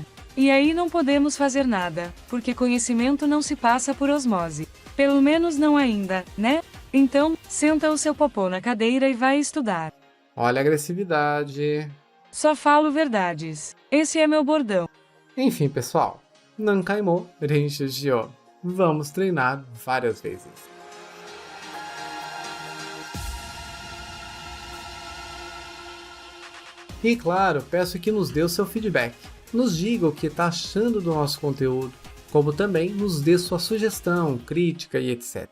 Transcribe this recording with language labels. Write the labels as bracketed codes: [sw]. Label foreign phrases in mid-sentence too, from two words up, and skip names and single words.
[pt] E aí não podemos fazer nada, porque conhecimento não se passa por osmose. Pelo menos não ainda, né? Então, senta o seu popô na cadeira e vai estudar. Olha a agressividade. Só falo verdades. Esse é meu bordão. Enfim, pessoal. [ja] 何回も練習しよう. [pt] Vamos treinar várias vezes. E claro, peço que nos dê o seu feedback. Nos diga o que está achando do nosso conteúdo, como também nos dê sua sugestão, crítica e etc.